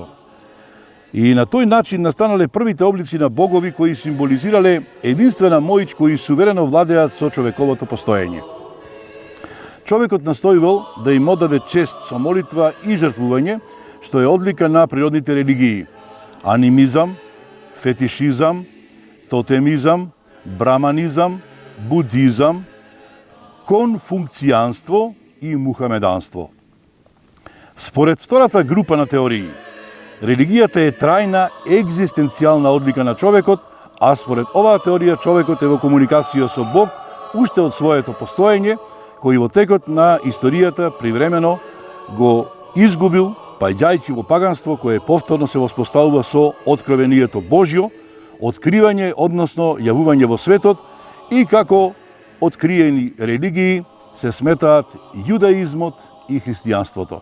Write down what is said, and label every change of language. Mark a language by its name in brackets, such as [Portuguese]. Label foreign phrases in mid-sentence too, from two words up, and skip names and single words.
[Macedonian] И на тој начин настанале првите облици на богови кои символизирале единствена моќ кои суверено владеат со човековото постоење. Човекот настојувал да им оддаде чест со молитва и жртвување, што е одлика на природните религии: анимизам, фетишизам, тотемизам, браманизам, будизам, конфункцијанство и мухамеданство. Според втората група на теории, религијата е трајна екзистенцијална одлика на човекот, а според оваа теорија човекот е во комуникација со Бог уште од своето постоење, кој во текот на историјата привремено го изгубил, паѓајќи во паганство кое повторно се воспоставува со откровението Божјо, откривање, односно јавување во светот, и како откриени религии се сметаат јудаизмот и христијанството.